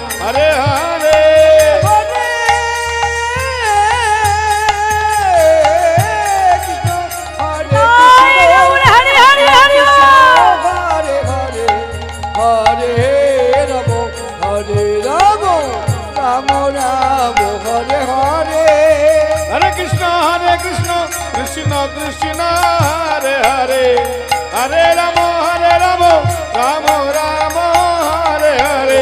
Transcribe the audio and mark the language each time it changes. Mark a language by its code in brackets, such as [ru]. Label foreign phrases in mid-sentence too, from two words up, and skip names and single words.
[sa] হরে হরে হরে কৃষ্ণ হরে জয় কৃষ্ণ [bn] গৌর হরি হরি হরি বল। [sa] হরে হরে হরে রাম হরে রাম রাম রাম হরে হরে হরে কৃষ্ণ কৃষ্ণ কৃষ্ণ হরে হরে হরে রাম রাম রাম হরে হরে